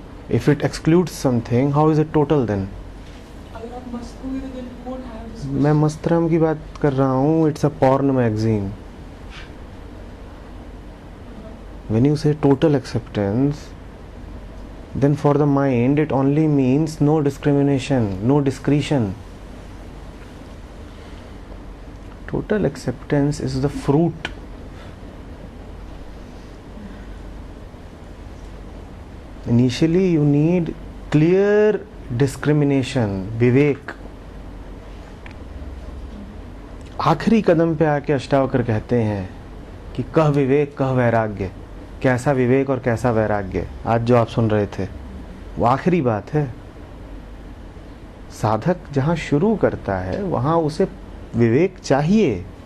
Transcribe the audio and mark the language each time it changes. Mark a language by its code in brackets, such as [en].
[en] If it excludes something, how is it total then? [hi] अगर आप मस्त होगे तो [en] then you won't have this [hi] मैं मस्तराम की बात कर रहा हूँ। [en] It's a porn magazine. When you say total acceptance, then for the mind it only means no discrimination, no discretion. Total acceptance is the fruit. Initially you need clear discrimination, विवेक। [hi] आखिरी कदम पे आके अष्टावक्र कहते हैं कि कह विवेक कह वैराग्य। कैसा विवेक और कैसा वैराग्य, आज जो आप सुन रहे थे वो आखिरी बात है। साधक जहाँ शुरू करता है वहाँ उसे विवेक चाहिए।